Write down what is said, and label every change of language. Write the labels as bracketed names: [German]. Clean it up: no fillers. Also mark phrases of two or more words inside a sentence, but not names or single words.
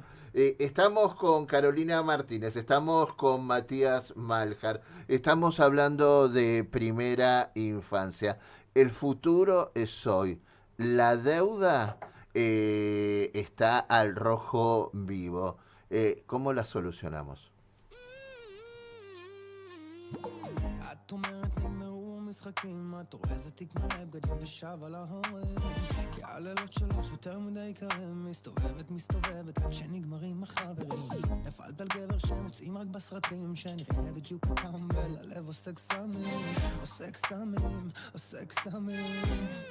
[Spanish] Estamos con Carolina Martínez, estamos con Matías Maljar, estamos hablando de primera infancia. El futuro es hoy. La deuda está al rojo vivo. ¿Cómo la solucionamos? [Hebrew] את אומרת נגמרו משחקים, את אורזת תיק מלא בגדים ושב על ההורים, כי הלילות שלך יותר מדי קרים, מסתובבת עד שנגמרים החברים. נפלת על גבר שמוצאים רק בסרטים, שנראה בדיוק כפעם וללב עושה קסמים, עושה קסמים, עושה קסמים.